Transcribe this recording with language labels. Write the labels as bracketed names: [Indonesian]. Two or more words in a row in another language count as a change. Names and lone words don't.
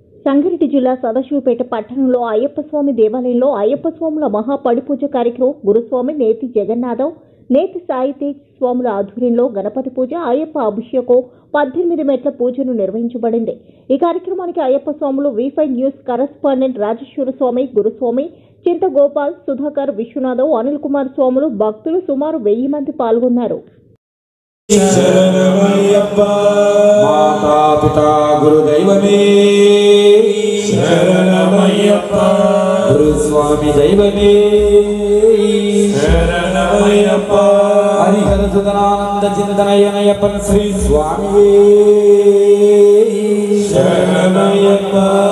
[Telugu] సంగారెడ్డి జిల్లా సదాశివపేట పట్టణంలో అయ్యప్ప స్వామి దేవాలయంలో అయ్యప్ప స్వాముల మహా పడిపూజ కార్యక్రమం గురుస్వామి నేతి జగన్నాథం నేతి సాయితేజ్ స్వాముల ఆధ్వర్యంలో గణపతి పూజ అయ్యప్ప అభిషేకం 18 మెట్ల పూజను నిర్వహించబడింది। ఈ కార్యక్రమానికి అయ్యప్ప స్వాములు V5 న్యూస్ కరెస్పాండెంట్ రాజేశ్వర స్వామి, గురుస్వామి చింత గోపాల్, సుధాకర్, విశ్వనాథం, అనిల్ కుమార్ స్వాములు భక్తులు సుమారు 1000 మంది పాల్గొన్నారు। [Malayalam] മാതാ പിതാ ഗുരുദൈവമേ ശരണമയ്യപ്പാ ഗുരുസ്വാമി ദൈവമേ ശരണമയ്യപ്പാ ഹരിഹര സുദനാനന്ദ ചിന്തനയനയപ്പൻ ശ്രീ സ്വാമി ശരണമയ്യപ്പാ।